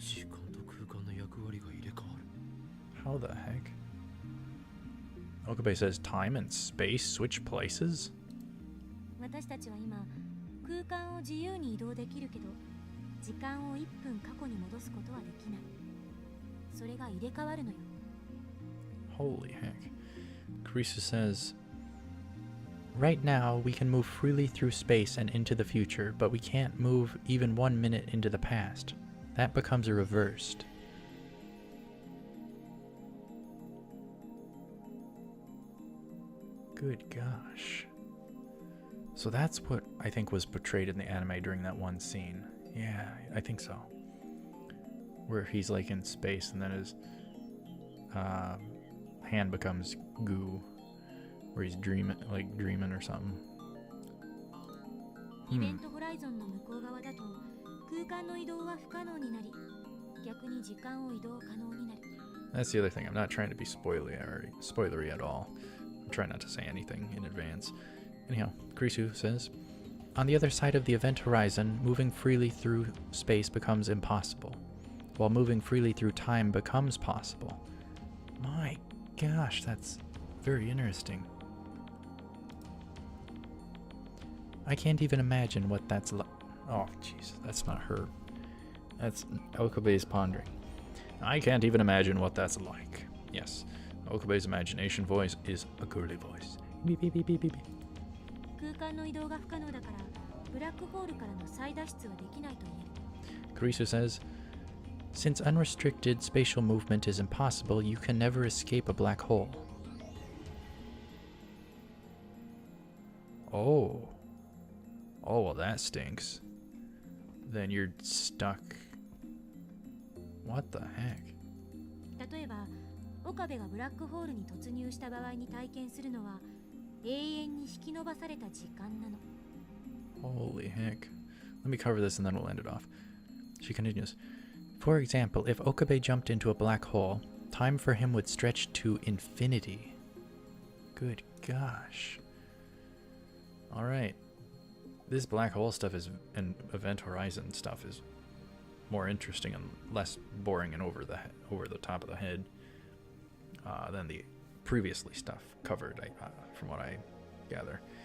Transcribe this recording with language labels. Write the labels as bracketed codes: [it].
[ja] 時間と空間の役割が入れ替わる。 [en] How the heck? Okabe says time and space switch places? [ja] 私たちは今空間を自由に移動できるけど時間を1分過去に戻すことはできない。それが入れ替わるのよ。 [en] Holy heck. Kurisu says, right now we can move freely through space and into the future, but we can't move even 1 minute into the past. That becomes reversed. Good gosh. So that's what I think was portrayed in the anime during that one scene. Yeah, I think so. Where he's like in space and then his hand becomes goo. Where he's dreaming or something. [ja] イベントホライゾンの向こう側だと空間の移動は不可能になり逆に時間を移動可能になる。 [en] That's the other thing. I'm not trying to be spoilery at all. I'm trying not to say anything in advance. Anyhow, Kurisu says, on the other side of the event horizon, moving freely through space becomes impossible, while moving freely through time becomes possible. My gosh, that's very interesting. I can't even imagine what that's like. Oh, jeez, that's not her. That's Okabe's pondering. I can't even imagine what that's like. Yes, Okabe's imagination voice is a girly voice. Beep, beep, beep, beep, beep. [ja] 空間の移動が不可能だからブラックホールからの再脱出はできないと言える。 [en] Karisu says, since unrestricted spatial movement is impossible, you can never escape a black hole. Oh. Oh, well, that stinks. Then you're stuck. What the heck? [ja] 例えば、岡部がブラックホールに突入した場合に体験するのは永遠に引き伸ばされた時間なの。 [en] Holy heck. Let me cover this and then we'll end it off. She continues. For example, if Okabe jumped into a black hole, time for him would stretch to infinity. Good gosh. Alright. This black hole stuff is, and Event Horizon stuff is more interesting and less boring and over the top of the head than the previously stuff covered, from what I gather.